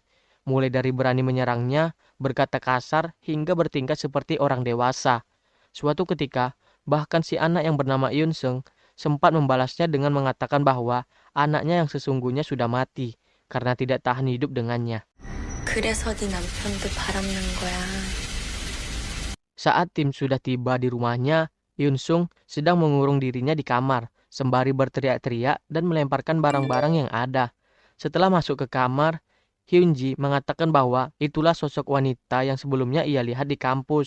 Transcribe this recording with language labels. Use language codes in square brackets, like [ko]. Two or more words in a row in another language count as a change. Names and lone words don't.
[id] Mulai dari berani menyerangnya, berkata kasar, hingga bertingkah seperti orang dewasa. Suatu ketika, bahkan si anak yang bernama Yun-sung sempat membalasnya dengan mengatakan bahwa anaknya yang sesungguhnya sudah mati, karena tidak tahan hidup dengannya. [ko] 그래서 네 남편도 바람난 거야. [id] Saat tim sudah tiba di rumahnya, Yun-sung sedang mengurung dirinya di kamar, sembari berteriak-teriak dan melemparkan barang-barang yang ada. Setelah masuk ke kamar, Hyunji mengatakan bahwa itulah sosok wanita yang sebelumnya ia lihat di kampus.